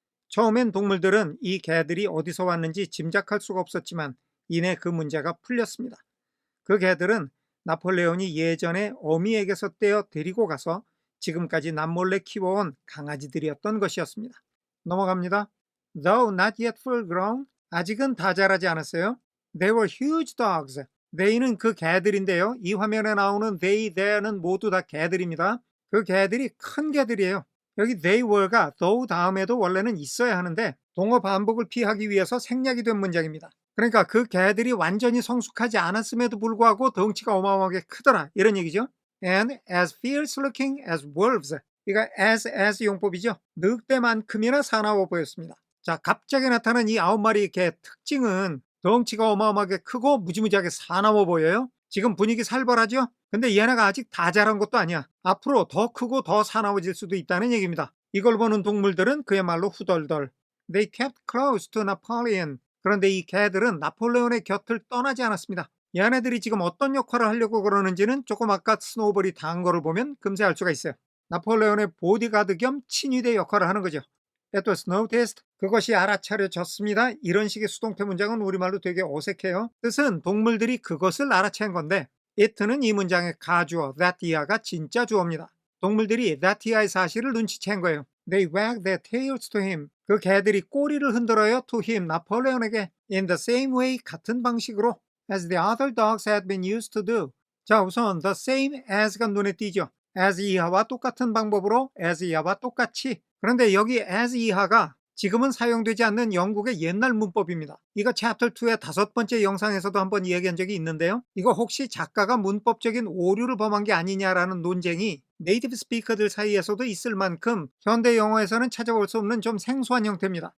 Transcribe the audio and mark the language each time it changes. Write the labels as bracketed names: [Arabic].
[Korean] 처음엔 동물들은 이 개들이 어디서 왔는지 짐작할 수가 없었지만 이내 그 문제가 풀렸습니다. 그 개들은 나폴레온이 예전에 어미에게서 떼어 데리고 가서 지금까지 남몰래 키워온 강아지들이었던 것이었습니다. 넘어갑니다. [English] Though not yet full grown, 아직은 다 자라지 않았어요. They were huge dogs. [Korean] They는 그 개들인데요. 이 화면에 나오는 they, there는 모두 다 개들입니다. 그 개들이 큰 개들이에요. 여기 they were 가 though 다음에도 원래는 있어야 하는데 동어 반복을 피하기 위해서 생략이 된 문장입니다. 그러니까 그 개들이 완전히 성숙하지 않았음에도 불구하고 덩치가 어마어마하게 크더라 이런 얘기죠. [English] And as fierce looking as wolves. [Korean] 이거 as 용법이죠. 늑대만큼이나 사나워 보였습니다. 자, 갑자기 나타난 이 9마리의 개 특징은 덩치가 어마어마하게 크고 무지무지하게 사나워 보여요. 지금 분위기 살벌하죠? 근데 얘네가 아직 다 자란 것도 아니야. 앞으로 더 크고 더 사나워질 수도 있다는 얘기입니다. 이걸 보는 동물들은 그야말로 후덜덜. [English] They kept close to Napoleon. [Korean] 그런데 이 개들은 나폴레온의 곁을 떠나지 않았습니다. 얘네들이 지금 어떤 역할을 하려고 그러는지는 조금 아까 스노우볼이 당한 거를 보면 금세 알 수가 있어요. 나폴레온의 보디가드 겸 친위대 역할을 하는 거죠. [English] It was noticed. [Korean] 그것이 알아차려졌습니다. 이런 식의 수동태 문장은 우리말로 되게 어색해요. 뜻은 동물들이 그것을 알아챈 건데 it는 이 문장의 가주어 that 이하가 진짜 주어입니다. 동물들이 that 이하의 사실을 눈치챈 거예요. [English] They wagged their tails to him. [Korean] 그 개들이 꼬리를 흔들어요 to him, 나폴레온에게. [English] In the same way, 같은 방식으로 as the other dogs had been used to do. [Korean] 자, 우선 the same as 가 눈에 띄죠. as 이하와 똑같은 방법으로 as 이하와 똑같이. 그런데 여기 as 이하가 지금은 사용되지 않는 영국의 옛날 문법입니다. 이거 챕터 2의 5번째 영상에서도 한번 이야기한 적이 있는데요. 이거 혹시 작가가 문법적인 오류를 범한 게 아니냐라는 논쟁이 네이티브 스피커들 사이에서도 있을 만큼 현대 영어에서는 찾아볼 수 없는 좀 생소한 형태입니다.